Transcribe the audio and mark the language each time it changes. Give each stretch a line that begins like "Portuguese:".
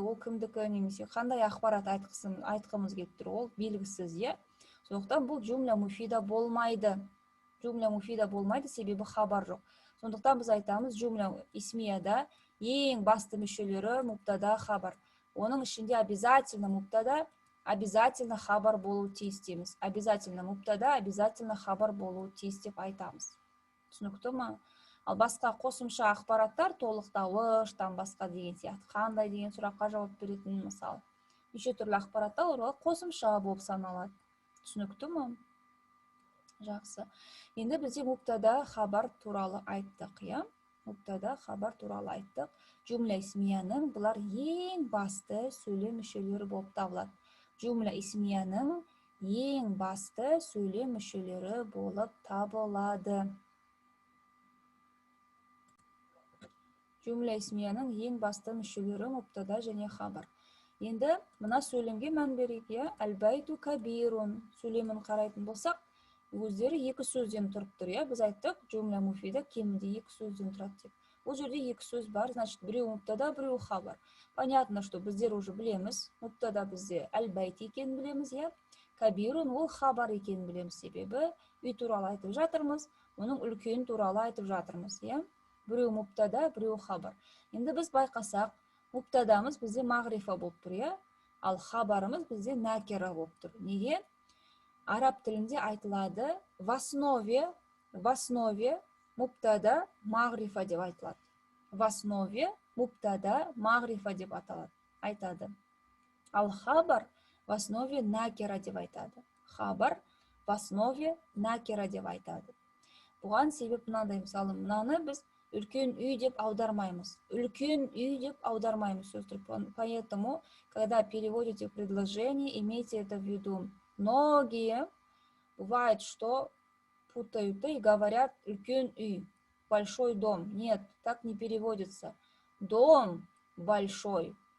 Kazakh: Ол кімдікі, немесе қандай ақпарат айтқымыз келіп тұр? Ол белгісіз, иә? Сондықтан бұл жумля муфида болмайды. Жумля муфида болмайды, себебі хабар жоқ. Сондықтан біз айтамыз, жумля исмияда ең басты мүшелері муптада, хабар. Оның ішінде
Russian: обязательно
Kazakh: муптада, обязательно хабар болу тиіс дейміз.
Russian: Обязательно
Kazakh: муптада, обязательно хабар болу тиіс деп айтамыз. Түсінікті ме? Ал басқа қосымша ақпараттар, толықтауыш, басқа деген сияқты, қандай деген сұраққа жауап беретін, мысалы, неше түрлі ақпараттар олар қосымша болып саналады. Түсінікті ме? Жақсы. Енді бізде муптада хабар туралы айттық, иә? Муптада хабар туралы айттық. Жумля исмияның бұлар ең басты сөйлем мүшелері болып табылады. Жумля исмияның ең басты сөйлем мүшелері болып табылады. Жумля исмияның ең басты мүшелері муптада және хабар. Енді мына сөйлемге мән берейік, иә? Әл-бәйту кабирун сөйлемін қарайтын болсақ, өздері екі сөзден тұрып тұр, иә? Біз айттық, жумля муфида кемінде екі сөзден тұрады деп. Бұл жерде екі сөз бар,
Russian: значит,
Kazakh: біреу муптада, біреу хабар.
Russian: Понятно, что
Kazakh: біздер
Russian: уже
Kazakh: білеміз, муптада бізде әл-бәйт екенін білеміз, иә? Кабирун ол хабар екенін білеміз, себебі үй туралы айтып жатырмыз, оның үлкен туралы айтып жатырмыз, иә? Біреу муптада, біреу хабар. Енді біз байқасақ, муптадамыз бізде мағрифа болып тұр, иә? Ал хабарымыз бізде накира болып тұр. Неге? Араб тілінде айтылады,
Russian: в основе
Kazakh: муптада мағрифа деп айтылады.
Russian: В основе
Kazakh: муптада мағрифа деп айтады. Ал хабар
Russian: в основе
Kazakh: накира деп айтады. Хабар
Russian: в основе
Kazakh: накира деп айтады. Бұған себеп мынандай, мысалы, мынаны біз үлкен үй деп аудармаймыз. Үлкен үй деп аудармаймыз сөздер.
Russian: Поэтому, когда переводите предложение, имейте это в виду. Многие бывает, что путают и говорят
Kazakh: үлкен үй,
Russian: большой дом. Нет, так не переводится. Дом большой.